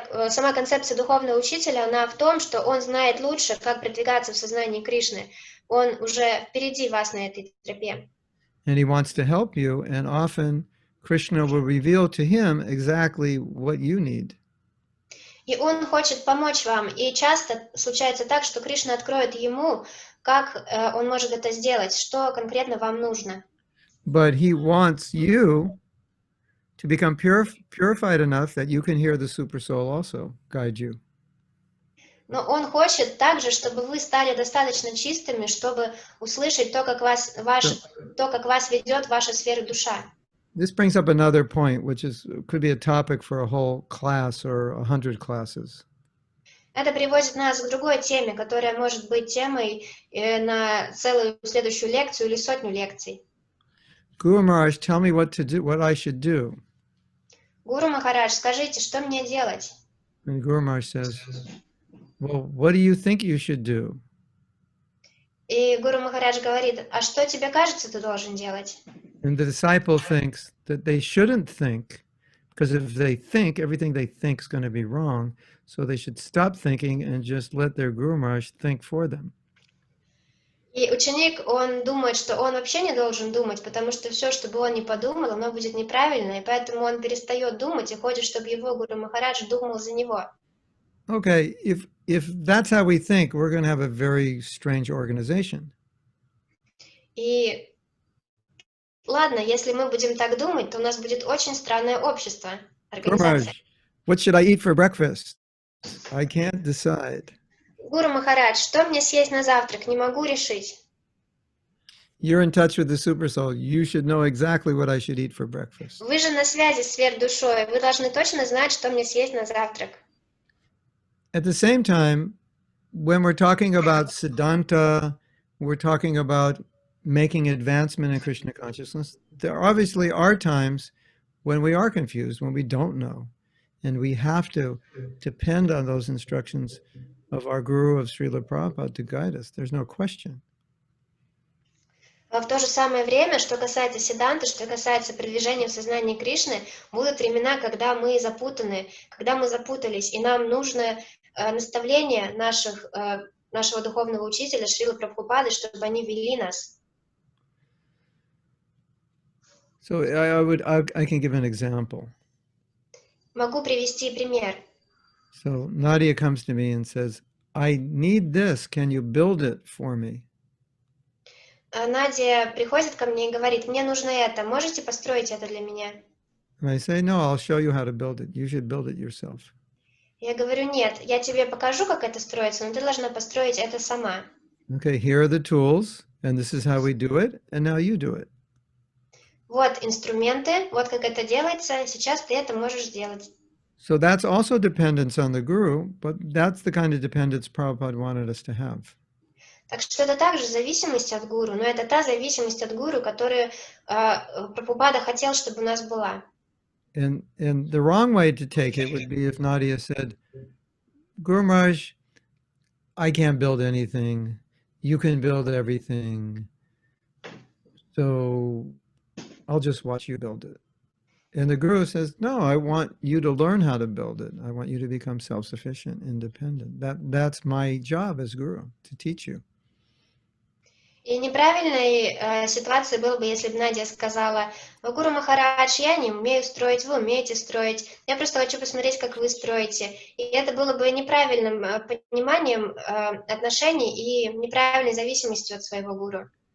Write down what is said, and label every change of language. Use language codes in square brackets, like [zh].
[ru] Сама концепция духовного учителя, она в том, что он знает лучше, как продвигаться в сознании Кришны. Он уже впереди вас на этой тропе. [en] And he wants to help you, and often Krishna will reveal to him exactly what you need. [ru] И он хочет помочь вам, и часто случается так, что Кришна откроет ему, как он может это сделать, что конкретно вам нужно. [en] But he wants you to become purified enough that you can hear the super soul also guide you. [ru] Но он хочет также, чтобы вы стали достаточно чистыми, чтобы услышать то, как вас ведет ваша сфера душа. [en] This brings up another point, which could be a topic for a whole class or 100 classes. [ru] Это приводит нас к другой теме, которая может быть темой на целую следующую лекцию или сотню лекций. [en] Guru Maharaj, tell me what I should do. [ru] Гуру Махарадж, скажите, что мне делать? [en] And Guru Maharaj says, well, what do you think you should do? [ru] И Гуру Махарадж говорит, а что тебе кажется, ты должен делать? [en] And the disciple thinks that they shouldn't think, because if they think, everything they think is going to be wrong. So they should stop thinking and just let their Guru Maharaj think for them. [ru] И ученик, он думает, что он вообще не должен думать, потому что все, что бы он ни подумал, оно будет неправильно, и поэтому он перестает думать и хочет, чтобы его Гуру Махарадж думал за него. [en] Okay, if that's how we think, we're going to have a very strange organization. [ru] И ладно, если мы будем так думать, то у нас будет очень странное общество, организация. [en] What should I eat for breakfast? I can't decide. [ru] Гуру Махарадж, что мне съесть на завтрак? Не могу решить. [en] You're in touch with the super soul. You should know exactly what I should eat for breakfast. [ru] Вы же на связи с сверхдушой. Вы должны точно знать, что мне съесть на завтрак. [en] At the same time, when we're talking about Siddhanta, we're talking about making advancement in Krishna consciousness, there obviously are times when we are confused, when we don't know. And we have to depend on those instructions of our Guru, of Srila Prabhupada, to guide us. There's no question. [ru] В то же самое время, что касается седанты, что касается продвижения в сознании Кришны, будут времена, когда мы запутаны, когда мы запутались, и нам нужно наставление нашего духовного учителя Шрилы Прабхупады, чтобы они вели нас. [en] So I can give an example. [ru] Могу привести пример. [en] So Nadia comes to me and says, I need this. Can you build it for me? [ru] Надя приходит ко мне и говорит, мне нужно это, можете построить это для меня? [en] And I say, no, I'll show you how to build it. You should build it yourself. [ru] Я говорю, нет, я тебе покажу, как это строится, но ты должна построить это сама. [en] Okay, here are the tools, and this is how we do it, and now you do it. [ru] Вот инструменты, вот как это делается, сейчас ты это можешь сделать. [en] So that's also dependence on the Guru, but that's the kind of dependence Prabhupada wanted us to have. [ru] Так что это также зависимость от гуру, но это та зависимость от гуру, которую Прабхупада хотел, чтобы у нас была. [en] And the wrong way to take it would be if Nadia said, Guru Maharaj, I can't build anything. You can build everything. So I'll just watch you build it. And the Guru says, no, I want you to learn how to build it. I want you to become self-sufficient, independent. That's my job as Guru, to teach you. [ru] И неправильной ситуацией было бы, если бы Надя сказала, Гуру Махарадж, я не умею строить, вы умеете строить, я просто хочу посмотреть, как вы строите. И это было бы неправильным пониманием отношений и неправильной зависимостью от своего гуру.